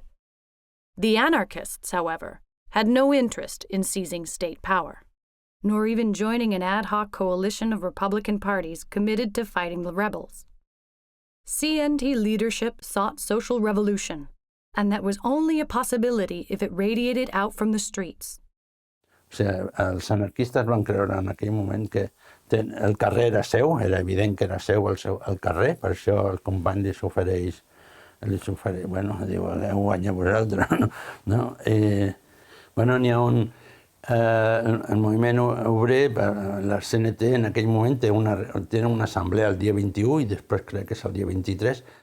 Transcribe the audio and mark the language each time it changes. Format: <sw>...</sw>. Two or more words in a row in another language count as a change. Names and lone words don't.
<en>The anarchists, however, had no interest in seizing state power, nor even joining an ad hoc coalition of Republican parties committed to fighting the rebels. CNT leadership sought social revolution, and that was only a possibility if it radiated out from the streets.</en> <ca>O sigui, els anarquistes van creure en aquell moment que el carrer era seu, era evident que era seu el carrer, per això el company li s'ofereix, bueno, diu, heu guanyat vosaltres, no? Bueno, n'hi ha el moviment obrer, la CNT en aquell moment té una assemblea el dia 21 i després crec que és el dia 23.</ca>